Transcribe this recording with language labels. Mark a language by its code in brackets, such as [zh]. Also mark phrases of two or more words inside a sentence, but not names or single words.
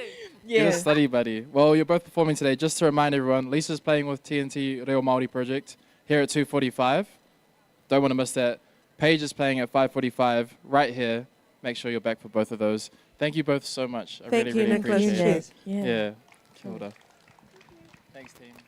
[en] Get a study buddy. Well, you're both performing today. Just to remind everyone, Lisa's playing with TNT Reo Māori Project here at 2:45. Don't want to miss that. Paige is playing at 5:45 right here. Make sure you're back for both of those. Thank you both so much. I Thank really, you, really Nicholas. appreciate it. Yeah. Yeah. [mi] Kia ora. [en] Thanks, team.